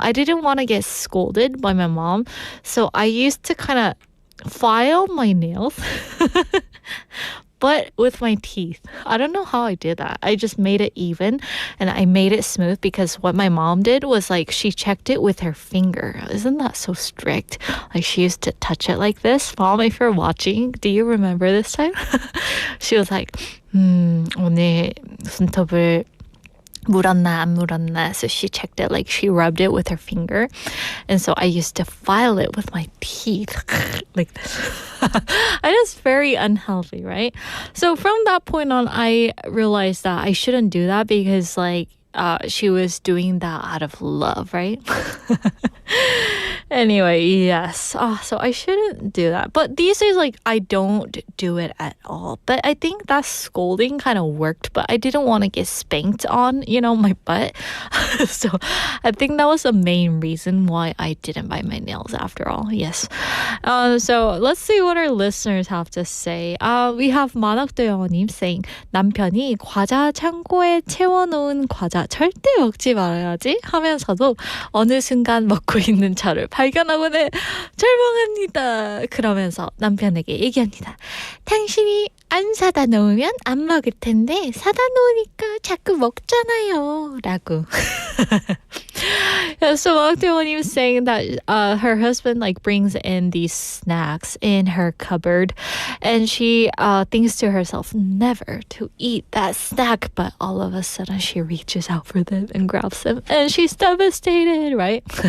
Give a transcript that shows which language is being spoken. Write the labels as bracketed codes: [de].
[en] I didn't want to get scolded by my mom. So I used to kind of file my nails, but with my teeth. I don't know how I did that. I just made it even and I made it smooth because what my mom did was like she checked it with her finger. Isn't that so strict? Like she used to touch it like this. Mom, if you're watching, do you remember this time? She was like, [ko] 오늘 손톱을 물었나 안 물었나. [en] So she checked it, like she rubbed it with her finger. And so I used to file it with my teeth like this. And it's very unhealthy, right? So from that point on, I realized that I shouldn't do that because like she was doing that out of love, right? Anyway, yes. So I shouldn't do that. But these days, like, I don't do it at all. But I think that scolding kind of worked. But I didn't want to get spanked on, my butt. So I think that was the main reason why I didn't bite my nails after all. Yes. So let's see what our listeners have to say. We have [ko] 만학도영어님 [en] saying, [ko] 남편이 과자 창고에 채워놓은 과자 절대 먹지 말아야지 하면서도 어느 순간 먹고 있는 저를 발견하고는 절망합니다. 그러면서 남편에게 얘기합니다. 당신이 안 사다 놓으면 안 먹을 텐데 사다 놓으니까 자꾸 먹잖아요. 라고. [en] Yeah, so Wakteonim was saying that her husband like brings in these snacks in her cupboard and she thinks to herself never to eat that snack, but all of a sudden she reaches out for them and grabs them and she's devastated, right?